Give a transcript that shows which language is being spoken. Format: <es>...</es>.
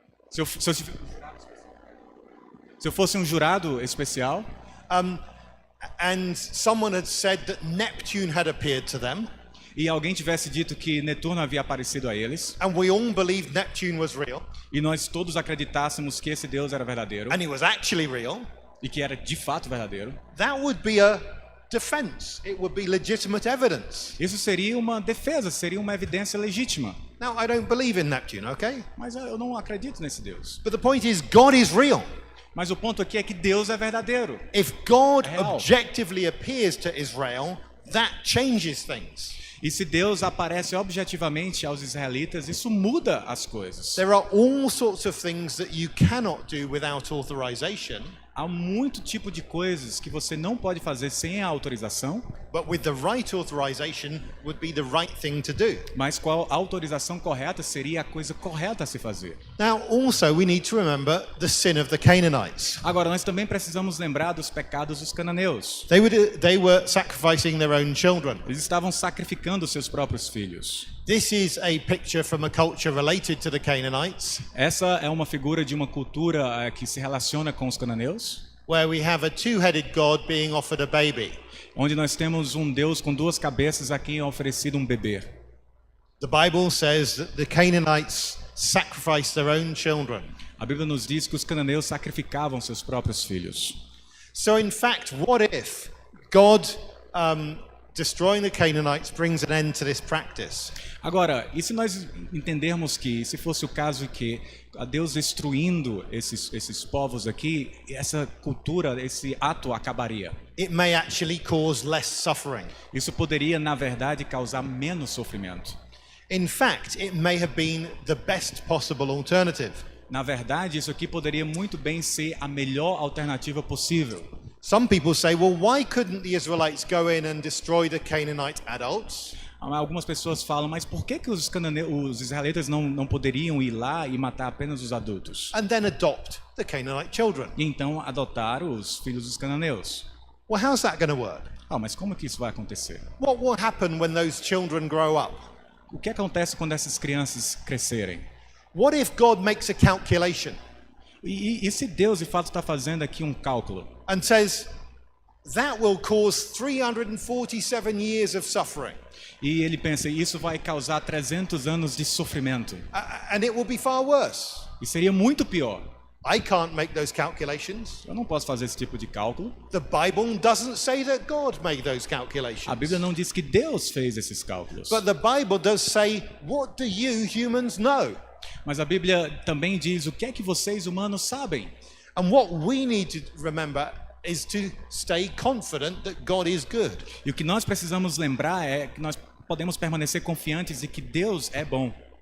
<pt>Se eu fosse um jurado especial,</pt> <en>and someone had said that Neptune had appeared to them,</en> <pt>e alguém tivesse dito que Netuno havia aparecido a eles,</pt> <en>and we all believed Neptune was real,</en> <pt>e nós todos acreditássemos que esse Deus era verdadeiro,</pt> <en>and he was actually real,</en> <pt>e que era de fato verdadeiro,</pt> <en>that would be a defense. It would be legitimate evidence.</en> <pt>isso seria uma defesa, seria uma evidência legítima.</pt> <en>Now, I don't believe in Neptune, okay?</en> <pt>Mas eu não acredito nesse Deus.</pt> <en>But the point is, God is real.</en> <pt>Mas o ponto aqui é que Deus é verdadeiro.</pt> <en>If God</en> <pt>Real.</pt> <en>objectively appears to Israel, that changes things.</en> <pt>E se Deus aparece objetivamente aos israelitas, isso muda as coisas.</pt> <en>There are all sorts of things that you cannot do without authorization,</en> <pt>Há muito tipo de coisas que você não pode fazer sem a autorização,</pt> <en>but with the right authorization would be the right thing to do.</en> <pt>mas qual a autorização correta seria a coisa correta a se fazer.</pt> <en>Now, also, we need to remember the sin of the Canaanites.</en> <pt>Agora, nós também precisamos lembrar dos pecados dos cananeus.</pt> <en>They were sacrificing their own children.</en> <pt>Eles estavam sacrificando seus próprios filhos.</pt> <en>This is a picture from a culture related to the Canaanites,</en> <pt>Essa é uma figura de uma cultura que se relaciona com os cananeus,</pt> <en>where we have a two-headed God being offered a baby.</en> <pt>onde nós temos um Deus com duas cabeças a quem é oferecido um bebê.</pt> <en>The Bible says that the Canaanites sacrificed their own children.</en> <pt>A Bíblia nos diz que os cananeus sacrificavam seus próprios filhos.</pt> <en>So, in fact, what if God destroying the Canaanites brings an end to this practice?</en> <pt>Agora, e se nós entendermos que, se fosse o caso que a Deus destruindo esses povos aqui, essa cultura, esse ato acabaria?</pt> <en>It may actually cause less suffering.</en> <pt>Isso poderia, na verdade, causar menos sofrimento.</pt> <en>In fact, it may have been the best possible alternative.</en> <pt>Na verdade, isso aqui poderia muito bem ser a melhor alternativa possível.</pt> <en>Some people say, well, why couldn't the Israelites go in and destroy the Canaanite adults?</en> <pt>Algumas pessoas falam, mas por que os israelitas não poderiam ir lá e matar apenas os adultos?</pt> <en>And then adopt the Canaanite children.</en> <pt>E então adotar os filhos dos cananeus.</pt> <en>Well, how's that going to work?</en> <pt>Mas como que isso vai acontecer?</pt> <en>What will happen when those children grow up?</en> <pt>O que acontece quando essas crianças crescerem?</pt> <en>What if God makes a calculation</en> <pt>E se Deus de fato está fazendo aqui um cálculo?</pt> <en>and says, that will cause 347 years of suffering,</en> <pt>E ele pensa, isso vai causar 300 anos de sofrimento.</pt> <en>and it will be far worse.</en> <pt>E seria muito pior.</pt> <en>I can't make those calculations.</en> <pt>Eu não posso fazer esse tipo de cálculo.</pt> <en>The Bible doesn't say that God made those calculations.</en> <pt>A Bíblia não diz que Deus fez esses cálculos.</pt> <en>But the Bible does say, what do you humans know?</en> <pt>Mas a Bíblia também diz o que é que vocês humanos sabem.</pt> <en>And what we need to remember is to stay confident that God is good.</en> <pt>E o que nós precisamos lembrar é que nós podemos permanecer confiantes de que Deus é bom.</pt>